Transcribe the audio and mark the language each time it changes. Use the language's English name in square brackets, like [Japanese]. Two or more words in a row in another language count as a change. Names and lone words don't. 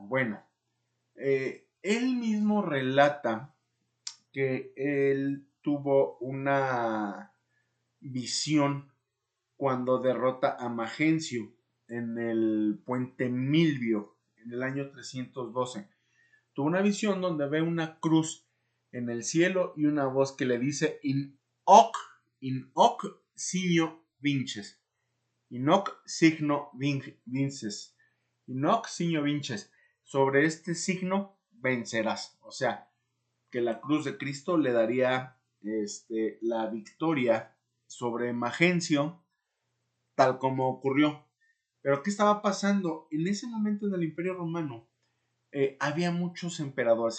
[Spanish] Bueno, él mismo relata que él tuvo una visión cuando derrota a Magencio en el puente Milvio en el año 312. Tuvo una visión donde ve una cruz en el cielo y una voz que le dice [Latin] in hoc signo vinces. In hoc signo vinces. In hoc signo vinces. [Spanish] Sobre este signo vencerás. O sea, que la cruz de Cristo le daría la victoria sobre Magencio, tal como ocurrió. Pero ¿qué estaba pasando? En ese momento en el Imperio Romano había muchos emperadores.